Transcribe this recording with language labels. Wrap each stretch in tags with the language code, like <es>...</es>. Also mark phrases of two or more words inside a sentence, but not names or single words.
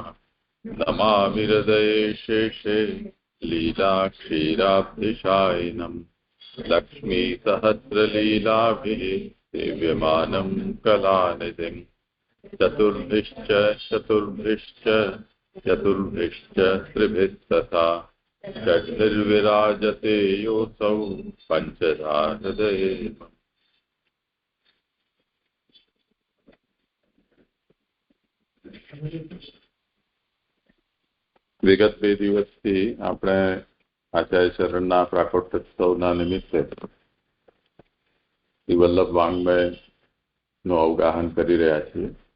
<sa>नमामि हृदये शेषे लीलाक्षीराब्धिशायिनम् लक्ष्मीसहस्रलीलाभिः सेव्यमानं कलानिधिम्। चतुर्भिश्च चतुर्भिश्च चतुर्भिश्च त्रिभिस्तथा षड्भिर्विराजते योऽसौ पञ्चधा हृदये।</sa> <gu>વિગત 2 દિવસથી આપણે આચાર્ય શરણના પ્રાકોટોત્સવના નિમિત્તે શ્રી વલ્લભ વાङ्મયનું અવગાહન કરી રહ્યા છીએ,</gu>